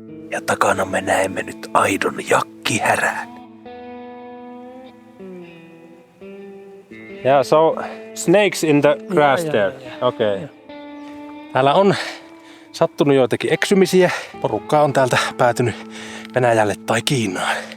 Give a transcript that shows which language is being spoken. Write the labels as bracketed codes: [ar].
[fi] Ja takana me näemme nyt aidon jakkihärän. [en] Yeah, so snakes in the grass there. Okay. [fi] Täällä on sattunut joitakin eksymisiä. Porukka on täältä päätynyt Venäjälle tai Kiinaan.